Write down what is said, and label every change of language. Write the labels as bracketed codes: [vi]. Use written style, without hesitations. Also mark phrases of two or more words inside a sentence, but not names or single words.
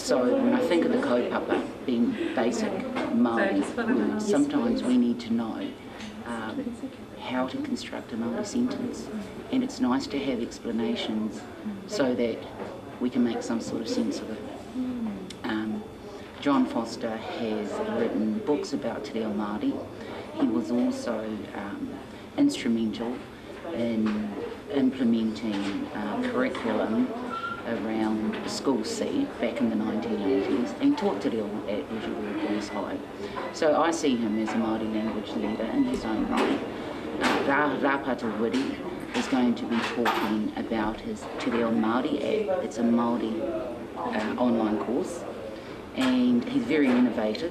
[en] So when I think of the kaupapa being basic Māori words, sometimes we need to know how to construct a Māori sentence, and it's nice to have explanations so that we can make some sort of sense of it. John Foster has written books about [mi] te reo Māori. [en] He was also instrumental in implementing curriculum around the school seat back in the 1980s and taught [mi] te reo [en] at Rotorua Boys High. So I see him as a Māori language leader in his own right. Rapata Wiri is going to be talking about his Te Reo Māori app. It's a Māori online course, and he's very innovative.